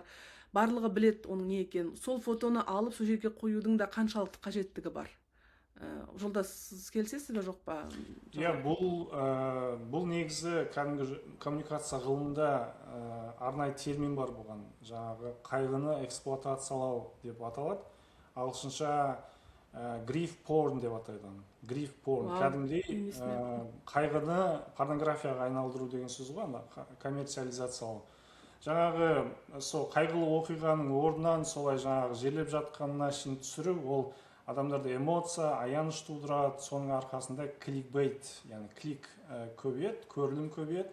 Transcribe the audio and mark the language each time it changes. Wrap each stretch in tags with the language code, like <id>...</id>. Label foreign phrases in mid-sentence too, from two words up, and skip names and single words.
<kk>Барлығы білет оның не екенін. Сол фотоны алып сол жерге қоюдың да қаншалықты қажеттігі бар. Жолдас, сіз келісесіз бе, жоқ па? Иә, бұл негізі кәдімгі коммуникация ғылымында арнайы термин бар болған. Жаңағы қайғыны эксплуатациялау деп аталады. Ағылшынша</kk> <en>grief porn</en> <kk>деп атайды.</kk> <en>Grief porn</en> <kk>кәдімгідей қайғыны порнографияға айналдыру деген сөз ғой, коммерциализациялау. Жаңағы сол қайғылы оқиғаның орнынан солай жаңағы жерлеп жатқанына шейін түсіру, ол адамдарда эмоция, аяныш тудырады, соның арқасында кликбейт, яғни клик көбейеді, көрілім көбейеді.</kk>